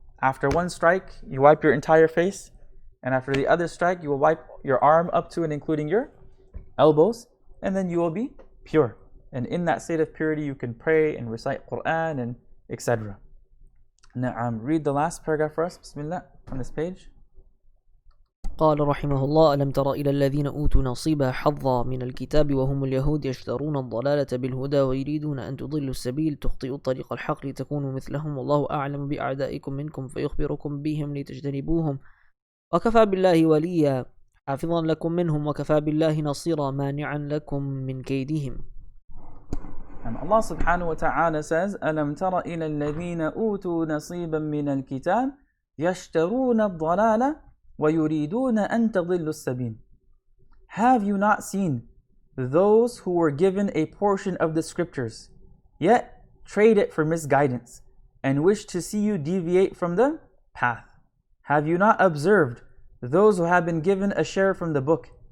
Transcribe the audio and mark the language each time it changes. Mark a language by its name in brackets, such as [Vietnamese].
[English] After one strike, you wipe your entire face, and after the other strike, you will wipe your arm up to and including your elbows, and then you will be pure. And in that state of purity, you can pray and recite Quran and etc. Now, read the last paragraph for us, Bismillah, on this page. [Arabic] قال رحمه الله: ألم تر إلى الذين أوتوا نصيبا حظا من الكتاب وهم اليهود يشترون الضلالة بالهدى ويريدون أن تضلوا السبيل تخطئوا طريق الحق لتكونوا مثلهم والله أعلم بأعدائكم منكم فيخبركم بهم لتجتنبوهم وكفى بالله وليا حافظا لكم منهم وكفى بالله نصيرا مانعا لكم من كيدهم. [English] And Allah subhanahu wa ta'ala says, [Arabic] أَلَمْ تَرَ إِلَى الَّذِينَ أُوتُوا نَصِيبًا مِنَ الْكِتَابِ يَشْتَرُونَ الضَّلَالَ وَيُرِيدُونَ أَن تَضِلُّوا السَّبِيلَ. [English] Have you not seen those who were given a portion of the scriptures, yet trade it for misguidance, and wish to see you deviate from the path? Have you not observed those who have been given a share from the book?